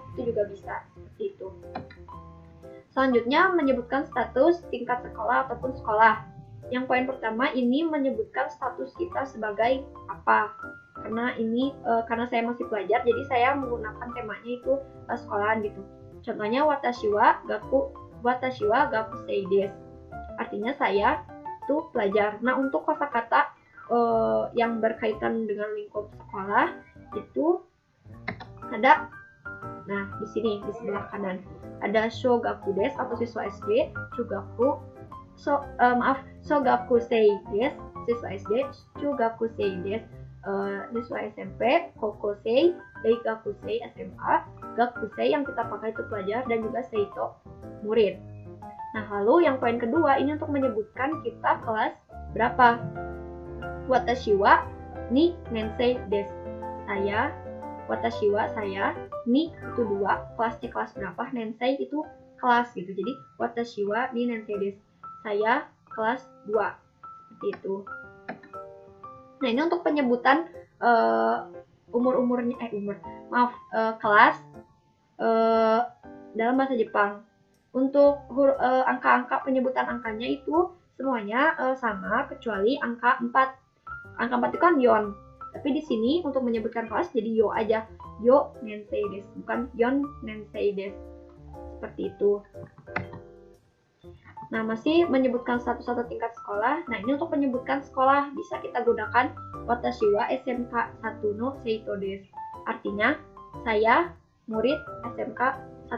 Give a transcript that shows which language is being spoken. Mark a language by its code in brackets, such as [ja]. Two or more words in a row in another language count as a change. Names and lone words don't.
[id] Itu juga bisa seperti itu. Selanjutnya menyebutkan status tingkat sekolah ataupun sekolah. yang poin pertama ini menyebutkan status kita sebagai apa. Karena ini karena saya masih pelajar, jadi saya menggunakan temanya itu sekolahan gitu. [ja] Contohnya 私は学生です. [id] Artinya saya itu pelajar. Nah, untuk kosakata yang berkaitan dengan lingkup sekolah itu ada, nah di sini di sebelah kanan ada [ja] 小学です [id] atau siswa SD, [ja] 小学生です [id] siswa SD, [ja] 中学生です [id] siswa SMP, [ja] 高校生、大学生 [id] SMA, gakusei yang kita pakai itu pelajar, dan juga seito murid. Nah, lalu yang poin kedua ini untuk menyebutkan kita kelas berapa. [ja] 私は二年生です. [id] Saya, [ja] 私は [id] saya, ni itu 2, kelasnya kelas berapa, nensei itu kelas gitu. [ja] Jadi 私は二年生です. [id] Saya kelas 2. Seperti itu. Nah, ini untuk penyebutan kelas dalam bahasa Jepang. Untuk angka-angka penyebutan angkanya itu semuanya sama kecuali angka 4. Angka 4 itu kan yon. Tapi di sini untuk menyebutkan kelas jadi yo aja. [ja] 四年生です, bukan 四年生です. [id] Seperti itu. Nah, masih menyebutkan satu-satu tingkat sekolah. Nah, ini untuk menyebutkan sekolah bisa kita gunakan [ja] 私はSMK 1の生徒です. [id] Artinya, saya murid SMK 1.